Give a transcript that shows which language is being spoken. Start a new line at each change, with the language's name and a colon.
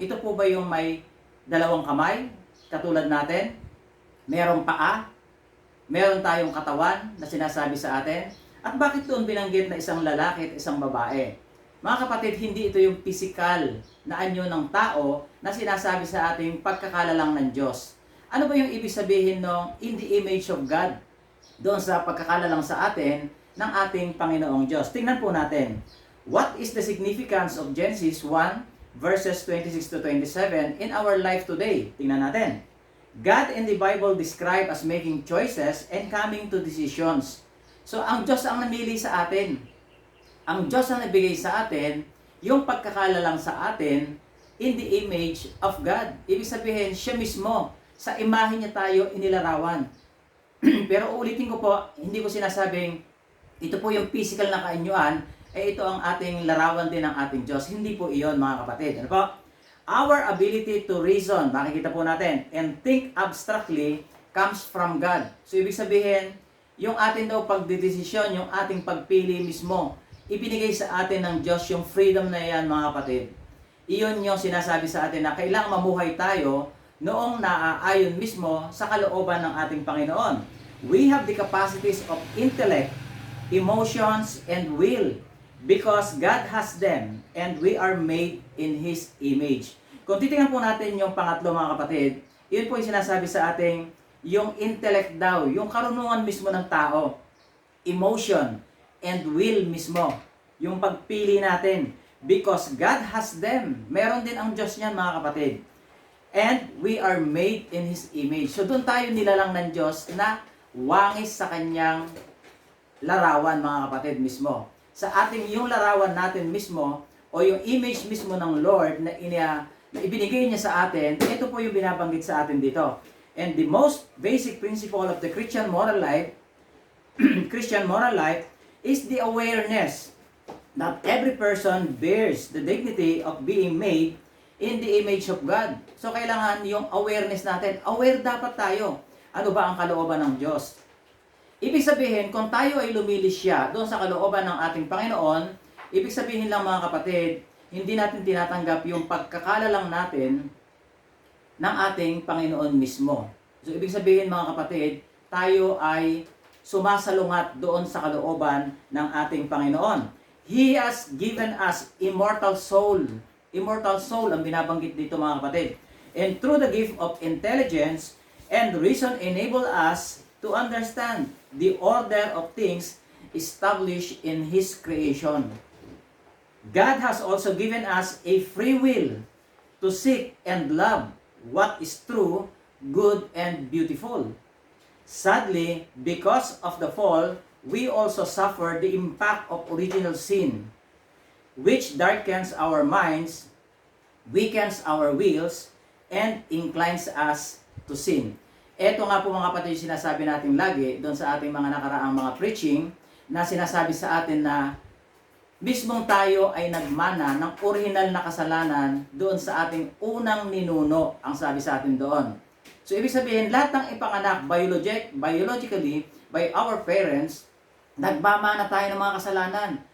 Filipino: Ito po ba yung may dalawang kamay? Katulad natin? Merong paa? Meron tayong katawan na sinasabi sa atin? At bakit doon binanggit na isang lalaki at isang babae? Mga kapatid, hindi ito yung physical na anyo ng tao na sinasabi sa ating pagkakalalang ng Diyos. Ano ba yung ibig sabihin ng
English: in the image of God?
Filipino: Doon sa pagkakalalang sa atin ng ating Panginoong Diyos. Tingnan po natin.
English: What is the significance of Genesis 1 verses 26 to 27 in our life today?
Filipino: Tingnan natin.
English: God in the Bible described as making choices and coming to decisions.
Filipino: So, ang Diyos ang namili sa atin. Ang Diyos ang nabigay sa atin yung pagkakalalang sa atin
English: in the image of God.
Filipino: Ibig sabihin, siya mismo, sa imahe niya tayo inilarawan. Pero ulitin ko po, hindi ko sinasabing ito po yung physical na kaanyuan ito ang ating larawan din ng ating Diyos. Hindi po iyon, mga kapatid. Ano po?
English: Our ability to reason,
Filipino: makikita po natin,
English: and think abstractly comes from God.
Filipino: So, ibig sabihin, yung atin daw pagdedesisyon, yung ating pagpili mismo, ibinigay sa atin ng Diyos yung freedom na yan, mga kapatid. Iyon yung sinasabi sa atin na kailangang mamuhay tayo noong naaayon mismo sa kalooban ng ating Panginoon.
English: We have the capacities of intellect, emotions, and will because God has them and we are made in His image.
Filipino: Kung titingnan po natin yung pangatlo, mga kapatid, yun po yung sinasabi sa ating yung intellect daw, yung karunungan mismo ng tao,
English: emotion, and will
Filipino: mismo, yung pagpili natin.
English: Because God has them.
Filipino: Meron din ang Diyos niyan, mga kapatid.
English: And we are made in His image.
Filipino: So doon tayo nilalang ng Diyos na wangis sa Kanyang larawan, mga kapatid, mismo. Sa ating yung larawan natin mismo, o yung image mismo ng Lord na ibinigay niya sa atin, ito po yung binabanggit sa atin dito. And the most basic principle of the Christian moral life, Christian moral life, is the awareness that every person bears the dignity of being made in the image of God. So kailangan yung awareness natin. Aware dapat tayo. Ano ba ang kalooban ng Diyos? Ibig sabihin, kung tayo ay lumilisya doon sa kalooban ng ating Panginoon, ibig sabihin lang, mga kapatid, hindi natin tinatanggap yung pagkakalalang natin ng ating Panginoon mismo. So ibig sabihin, mga kapatid, tayo ay sumasalungat doon sa kalooban ng ating Panginoon.
English: He has given us immortal soul.
Filipino: Immortal soul ang binabanggit dito, mga kapatid.
English: And through the gift of intelligence and reason enable us to understand the order of things established in His creation. God has also given us a free will to seek and love what is true, good, and beautiful. Sadly, because of the fall, we also suffer the impact of original sin, which darkens our minds, weakens our wills, and inclines us to sin.
Filipino: Ito nga po, mga kapatid, sinasabi natin lagi doon sa ating mga nakaraang mga preaching na sinasabi sa atin na mismong tayo ay nagmana ng original na kasalanan doon sa ating unang ninuno, ang sabi sa atin doon. So, ibig sabihin, lahat ng ipanganak
English: biologically by our parents,
Filipino: nagmamana tayo ng mga kasalanan.